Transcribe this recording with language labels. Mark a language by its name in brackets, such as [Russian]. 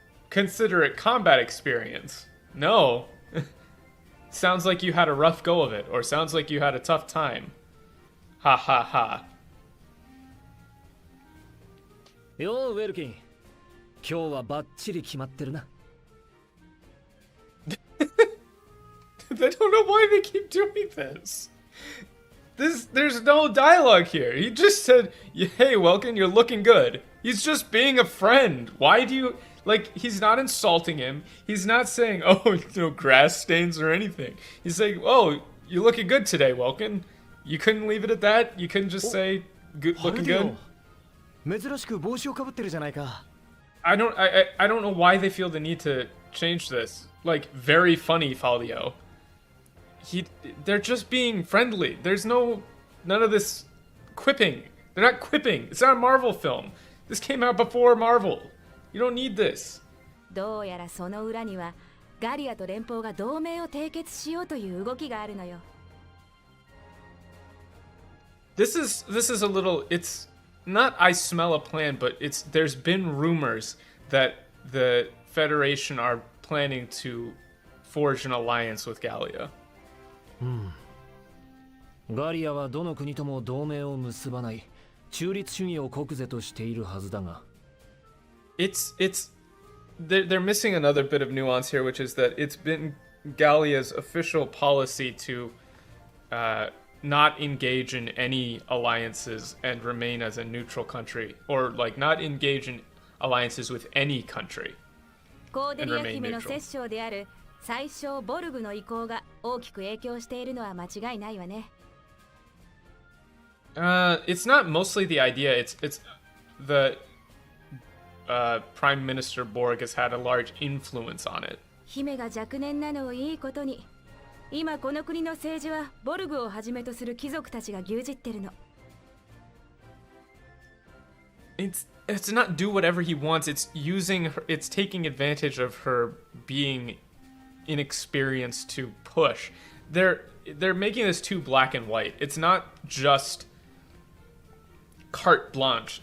[English] Consider it combat experience. No. Sounds like you had a rough go of it, or sounds like you had a tough time. Ha ha ha. [Japanese] ようウェルキン、今日はバッチリ決まってるな。 [English] I don't know why they keep doing this. There's no dialogue here. He just said, "Hey, Welkin, you're looking good." He's just being a friend. Why do you like? He's not insulting him. He's not saying, "Oh, grass stains" or anything. He's saying, "Oh, you're looking good today, Welkin." You couldn't leave it at that. You couldn't just say, "Good, looking good." [Japanese] 珍しく帽子をかぶってるじゃないか。 [English] I don't know why they feel the need to change this. Like, very funny, Faldio. They're just being friendly. There's none of this quipping. They're not quipping. It's not a Marvel film. This came out before Marvel. You don't need this. [Japanese] どうやらその裏にはガリアと連邦が同盟を締結しようという動きがあるのよ。 [English] This is a little. It's not. I smell a plan, but there's been rumors that the Federation are planning to forge an alliance with Gallia. [Japanese] ガリアはどの国とも同盟を結ばない中立主義を国是としているはずだが。 [English] They're missing another bit of nuance here, which is that it's been Gallia's official policy to not engage in any alliances and remain as a neutral country, or like not engage in alliances with any country. [Japanese] コーデリア姫の摂政である最小ボルグの意向が大きく影響しているのは間違いないわね。 [English] It's not mostly the idea. It's the Prime Minister Borg has had a large influence on it. [Japanese] 姫が若年なのをいいことに、今この国の政治はボルグをはじめとする貴族たちが牛耳ってるの。 [English] It's not do whatever he wants. It's taking advantage of her being inexperienced to push. They're making this too black and white. It's not just carte blanche.